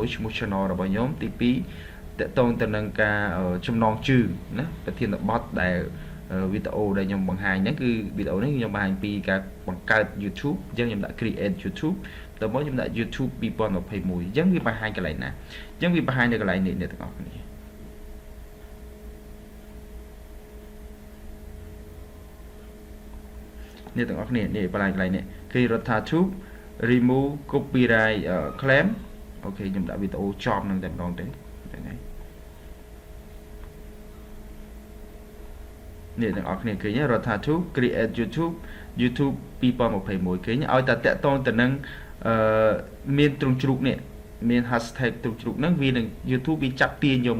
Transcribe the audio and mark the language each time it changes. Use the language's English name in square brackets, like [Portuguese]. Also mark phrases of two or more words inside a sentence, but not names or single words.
[Khmer] 1ឈ្មោះ channel របស់ខ្ញុំទី2តកតងទៅនឹងការចំណងជើងណាប្រធានបទដែលវីដេអូដែលខ្ញុំបង្ហាញហ្នឹងគឺវីដេអូនេះខ្ញុំបង្ហាញពីការបង្កើត YouTube អញ្ចឹងខ្ញុំដាក់ [English] create YouTube [Khmer] តើមកខ្ញុំដាក់ YouTube 2021អញ្ចឹងវាបង្ហាញកន្លែងណាអញ្ចឹងវាបង្ហាញនៅកន្លែងនេះអ្នកទាំងអស់គ្នា នេះទាំងអស់គ្នានេះបន្លែកន្លែងនេះគឺ Rotha Tube [English] remove copyright claim [Khmer] អូខេខ្ញុំដាក់វីដេអូចំនឹងតែម្ដងទេហ្នឹងហើយ នេះទាំងអស់គ្នាឃើញ Rotha Tube [English] create YouTube [Khmer] 2021ឃើញឲ្យតែតាក់ទងទៅនឹងមានទ្រង់ជ្រូកនេះមាន hashtag ទ្រង់ជ្រូកហ្នឹងវានឹង YouTube វាចាប់ទាញយក